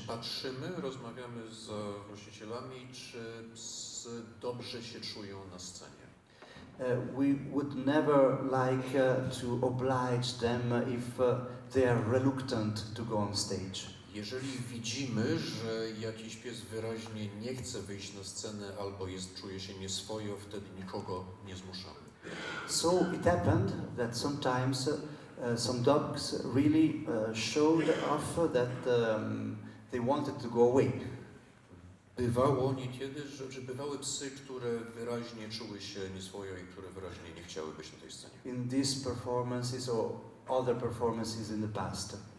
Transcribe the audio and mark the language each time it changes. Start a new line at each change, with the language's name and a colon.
Polish: Patrzymy, rozmawiamy z właścicielami, czy psy dobrze się czują na scenie.
English: We would never like to oblige them if they are reluctant to go on stage.
Polish: Jeżeli widzimy, że jakiś pies wyraźnie nie chce wyjść na scenę albo czuje się nieswojo, wtedy nikogo nie zmuszamy.
English: So it happened that sometimes some dogs really showed off that they wanted to go away.
Polish: Bywało niekiedy, że bywały psy, które wyraźnie czuły się nieswojo i które wyraźnie nie chciały być na tej scenie.
English: In these performances or other performances in the past.